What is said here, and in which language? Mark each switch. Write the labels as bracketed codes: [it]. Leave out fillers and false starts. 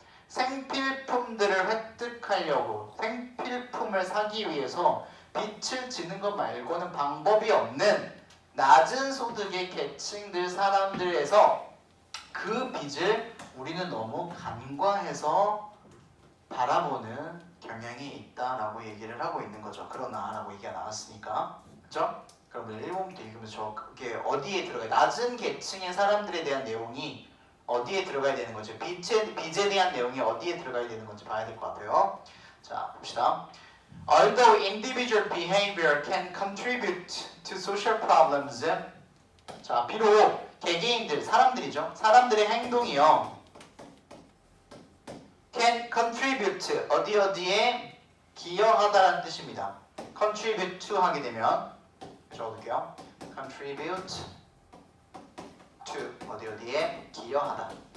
[ko] 생필품들을 획득하려고 생필품을 사기 위해서 빚을 지는 것 말고는 방법이 없는 낮은 소득의 계층들 사람들에서 그 빚을 우리는 너무 간과해서 바라보는 경향이 있다라고 얘기를 하고 있는 거죠. 그러나 라고 얘기가 나왔으니까 그렇죠? 그러면 1번부터 읽으면서 그게 어디에 들어가요? 낮은 계층의 사람들에 대한 내용이 어디에 들어가야 되는 거죠? 빚에 대한 내용이 어디에 들어가야 되는 건지 봐야 될 것 같아요. 자 봅시다. [en] Although individual behavior can contribute to social problems, [ko] 자 비록 개개인들, 사람들이죠. 사람들의 행동이요. [en] can contribute [ko] 어디에 기여하다라는 뜻입니다. [en] contribute to [ko] 하게 되면 적어볼게요. contribute to 어디에 기여하다.